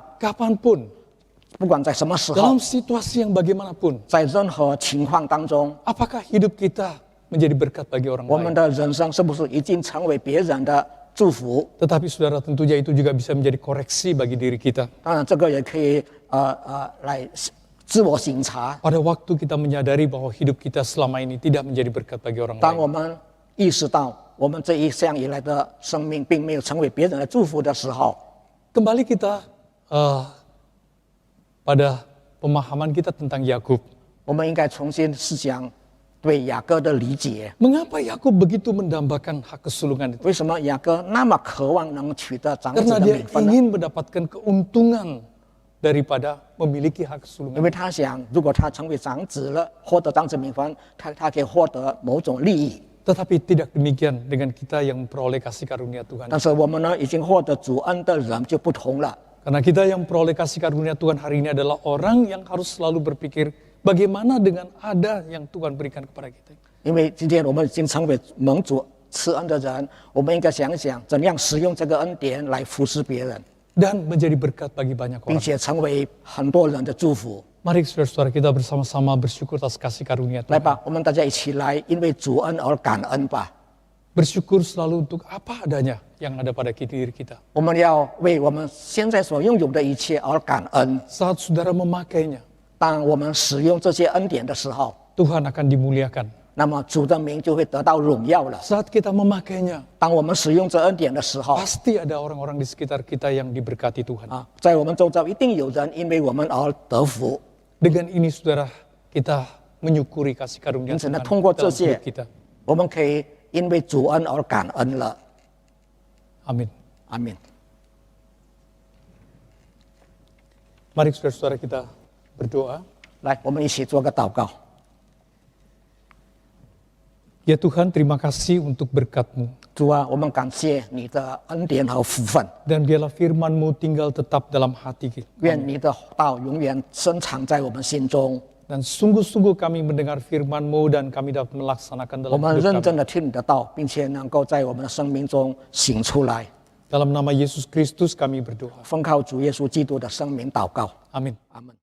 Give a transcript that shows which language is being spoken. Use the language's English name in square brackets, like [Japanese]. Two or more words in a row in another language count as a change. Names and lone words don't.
[Indonesian] kapanpun, [Chinese] 不管在什么时候 [Indonesian] dalam，situasi yang bagaimanapun, [Chinese] 在任何情况当中， [Indonesian] apakah hidup kita menjadi berkat bagi orang [Chinese] 我们 [Indonesian] lain? [Chinese] 的人生是不是已经成为别人的祝福？ [Indonesian] Tetapi saudara, tentunya itu juga bisa menjadi koreksi bagi diri kita. [Chinese] 当然，这个也可以来自我省察。 [Indonesian] Pada waktu kita menyadari bahwa hidup kita selama ini tidak menjadi berkat bagi orang [Chinese] 当 [Indonesian] lain. [Chinese] 我们意识到我们这一向以来的生命并没有成为别人的祝福的时候， [Indonesian] Kembali kita pada pemahaman kita tentang Yakub. [Chinese] 我们应该重新思想对雅各的理解。 [Indonesian] Mengapa Yakub begitu mendambakan hak kesulungan itu? [Chinese] 为什么雅各那么渴望能取得长子 [Indonesian] Karena [Chinese] 的 [Indonesian] dia [Chinese] 名分呢？ [Indonesian] ingin mendapatkan keuntungan daripada memiliki hak [Chinese] 因 [Indonesian] kesulungan. [Chinese] 为他想，如果他成为长子了，获得长子名分，他可以获得某种利益。 [Indonesian] Tetapi tidak demikian dengan kita yang memperoleh kasih karunia Tuhan. [Chinese] 但是我们呢，已经获得主恩的人就不同了。 [Indonesian] Karena kita yang memperoleh kasih karunia Tuhan hari ini adalah orang yang harus selalu berpikir bagaimana dengan ada yang Tuhan berikan kepada kita. [Chinese] 因为今天我们已经成为蒙主赐恩的人，我们应该想一想，怎样使用这个恩典来服侍别人， [Indonesian] Dan menjadi berkat bagi banyak [Chinese] 并 [Indonesian] orang. [Chinese] 且成为很多人的祝福。 [Indonesian] Mari saudara-saudara kita bersama-sama bersyukur atas kasih karunia [Chinese] 来 [Indonesian] Tuhan. [Chinese] 吧，我们大家一起来，因为主恩而感恩吧。 [Indonesian] Bersyukur selalu untuk apa adanya yang ada pada diri kita. [Chinese] 我们要为我们现在所拥有的一切而感恩。 [Indonesian] Saat saudara memakainya, [Chinese] 当我们使用这些恩典的时候， [Indonesian] Tuhan akan dimuliakan. [Chinese] 那么主的名就会得到荣耀了。 [Indonesian] Saat kita memakainya, [Chinese] 当我们使用这恩典的时候， [Indonesian] pasti ada orang-orang di sekitar kita yang diberkati Tuhan. [Chinese] 在我们周遭一定有人因为我们而得福。 [Indonesian] Dengan ini saudara, kita menyukuri kasih karunia [Chinese] 因此呢， [Indonesian] Tuhan [Chinese] 通过这 [Indonesian] dalam [Chinese] 些 [Indonesian] hidup kita. [Chinese] 我们可以因为主恩而感恩了。 [Indonesian] Amin. [Chinese] 阿门。 [Indonesian] Mari saudara-saudara kita berdoa. [Chinese] 来，我们一起做个祷告。 [Indonesian] Ya Tuhan, terima kasih untuk berkat-Mu. [Chinese] 主啊，我们感谢你的恩典和福分， [Indonesian] Dan biarlah firman-Mu tinggal tetap dalam hati kita. [Chinese] 愿你的道永远深藏在我们心中。 [Indonesian] Dan sungguh-sungguh kami mendengar firman-Mu dan kami dapat melaksanakan [Chinese] 我 [Indonesian] dalam [Chinese] 们 [Indonesian] hidup [Chinese] 认 [Indonesian] kami. [Chinese] 真的听你的道，并且能够在我们的生命中行出来。 [Indonesian] Dalam nama Yesus Kristus kami berdoa. [Chinese] 奉靠主耶稣基督的圣名祷告， [Indonesian] Amin. [Chinese] 阿门。